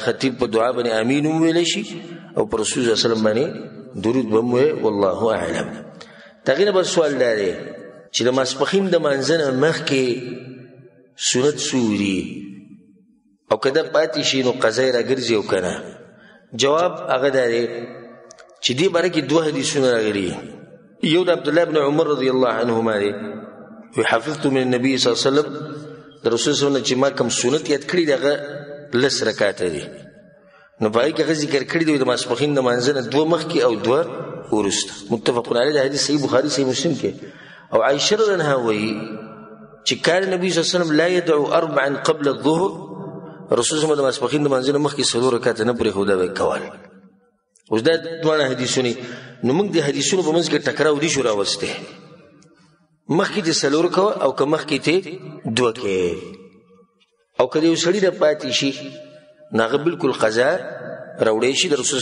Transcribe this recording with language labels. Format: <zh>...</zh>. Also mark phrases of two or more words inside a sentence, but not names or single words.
<ps>خطیب په دعا باندې امین هم ویلی شي او پر رسول</ps> <ar>صلی الله علیه وسلم</ar> <ps>باندې درود به هم ویل</ps> <ar>والله اعلم</ar> <ps>د هغې نه بل سوال دا دی چې د ماسپښین د مانځه نه مخکې سنت څو دي او که دا پاتې شي نو قضا یې راګرځي او که نه جواب هغه دا دی چې دې باره کې دوه حدیثونه راغلي یو د عبدالله بن عمر</ps> <ar>رضی الله عنهما</ar> <ps>دی</ps> <ar>وی حفظت من النبي صلی الله علیه وسلم</ar> <ps>د رسول</ps> <ar>صلی الله علیه وسلم</ar> <ps>چې ما کوم سنت یاد کړي دی هغه لس رکاته دي نو په هغې کې هغه ذکر کړي دی د ماسپښین د مانځه نه دوه مخکې او دوه وروسته</ps> <ar>متفق علیه</ar> <ps>د حدیث صحیح بخاري صحیح مسلم کې او عایشه</ps> <ar>رضی الله عنها</ar> <ps>وایي چې</ps> <ar>کان نبی صلی الله علیه وسلم لا يدعو اربعا قبل الظهر</ar> <ps>رسول</ps> <ar>صلی الله علیه وسلم</ar> <ps>د ماسپښین د مانځه نه مخکې څلور رکاته نه پرېښوده به یې کول اوس دا دواړه حدیثونه نو موږ د حدیثونو په منځ کې ټکراو دي شو راوستی مخکې ته څلور کوه او که مخکې ته دوه کې او که د یو سړي نه پاتې شي نو هغه بلکل قضا راوړی شي د رسول صلی</ps>